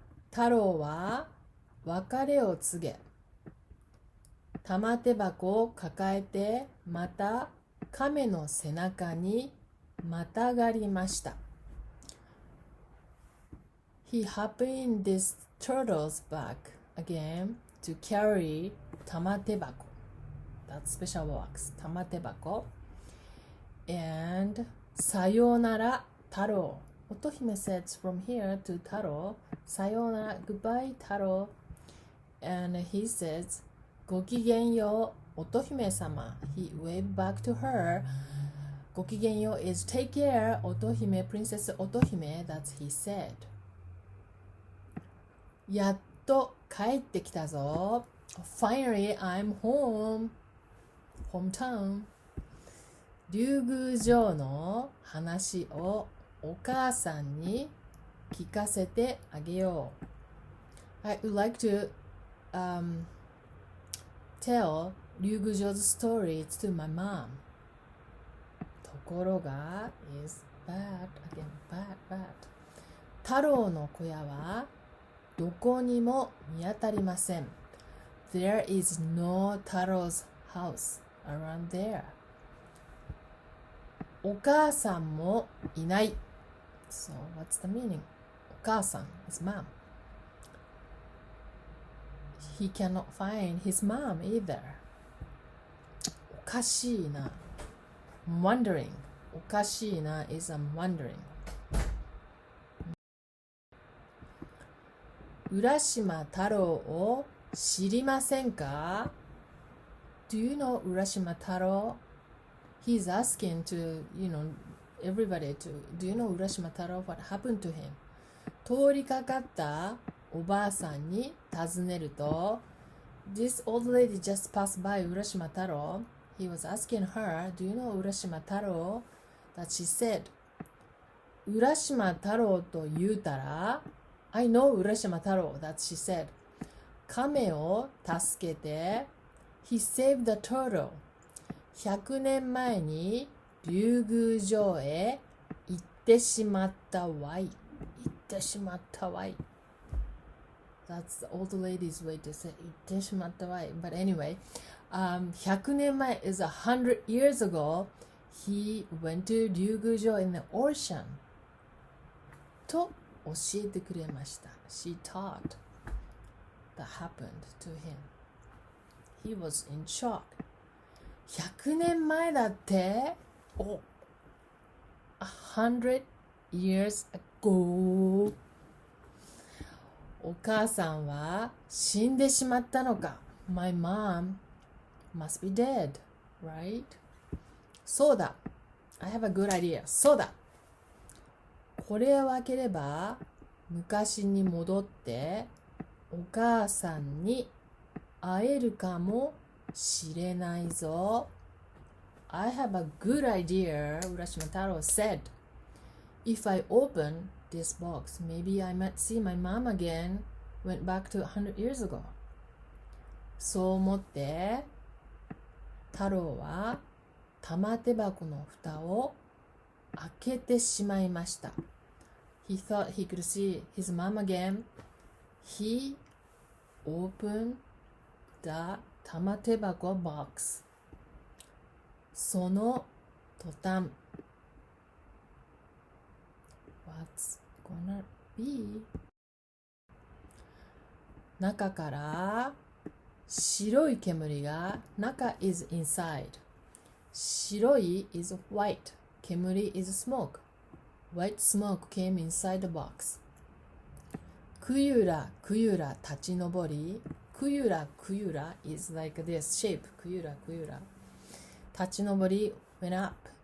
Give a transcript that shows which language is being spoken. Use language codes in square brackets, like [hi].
[ja] 太郎は別れを告げ玉手箱を抱えてまた亀の背中にまたがりました。 [en] He hopped in this turtle's back again to carry 玉手箱。That special box. 玉手箱。 and [ja] さよなら太郎。 [en] 乙姫 says from here to 太郎、 [ja] さよなら [en] goodbye 太郎。 And he says [ja] ごきげんよう乙姫様。 [en] He waved back to her. [ja] ごきげんよう [en] is take care 乙姫 princess 乙姫 that's he said. [ja] やっと帰ってきたぞ。 [en] Finally I'm home. Hometown. [ja] 竜宮城の話をお母さんに聞かせてあげよう。 [en] I would like to tell 竜宮城 stories to my mom. [ja] ところが [en] is bad again bad. [ja] 太郎の小屋はどこにも見当たりません。 [en] There is no 太郎 's house around there. [ja] お母さんもいない。 [en] So what's the meaning? [ja] お母さん [en] is mom. He cannot find his mom either. [ja] おかしいな。 [en] I'm wondering. [ja] おかしいな [en] is I'm wondering. [ja] 浦島太郎を知りませんか？ [en] Do you know 浦島太郎? He's asking to, everybody to, do you know 浦島太郎? What happened to him? [ja] 通りかかったおばあさんに尋ねると [en] This old lady just passed by 浦島太郎. He was asking her, do you know 浦島太郎? That she said, [ja] 浦島太郎と言うたら [en] I know 浦島太郎 that she said. [ja] 亀を助けて [en] He saved the turtle. [ja] 100年前に竜宮城へ行ってしまったわい。行ってしまったわい。 [en] That's the old lady's way to say [ja] 行ってしまったわい。 [en] But anyway, [ja] 100年前 [en] is 100 years ago. He went to 竜宮城 in the ocean. [ja] と教えてくれました。 [en] She taught that happened to him. He was in shock. [ja] 100年前だって [en] Oh, 100 years ago. [ja] お母さんは死んでしまったのか。 [en] My mom must be dead, right? [ja] そうだ。 [en] I have a good idea. そうだ。 [ja] これを開ければ昔に戻ってお母さんに会えるかもしれないぞ。 [en] I have a good idea, Urashimataoro said. If I open this box, maybe I might see my mom again. Went back to 100 years ago. [ja] そう思って太郎は玉手箱の蓋を開けてしまいました。 [en] He thought he could see his mom again. He opened the 玉手箱 box. [ja] その途端 [en] What's gonna be? [ja] 中から白い煙が中 [en] is inside. 白い is white. [ja] 煙 [en] is smoke.White smoke came inside the box. [ja] くゆらくゆら立ち上り。くゆらくゆら [en] is like this shape. [ja] くゆらくゆら。立ち上り [en] went up.